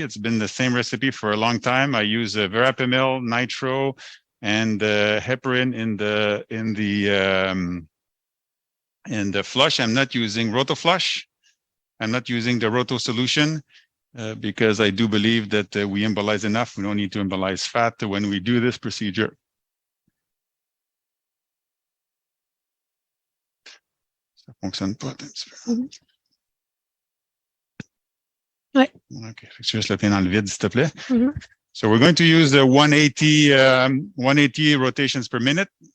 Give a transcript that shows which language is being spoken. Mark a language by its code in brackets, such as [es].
[en] It's been the same recipe for a long time. I use verapamil, nitro, and heparin in the flush. I'm not using RotoFlush. I'm not using the Roto solution because I do believe that we embolize enough. We don't need to embolize fat when we do this procedure. [fr] Ça fonctionne pas un petit peu. Mm-hmm. Ouais. Okay, je vais juste le tenir dans le vide, s'il te plaît. Mm-hmm. [en] So we're going to use the 180 rotations per minute.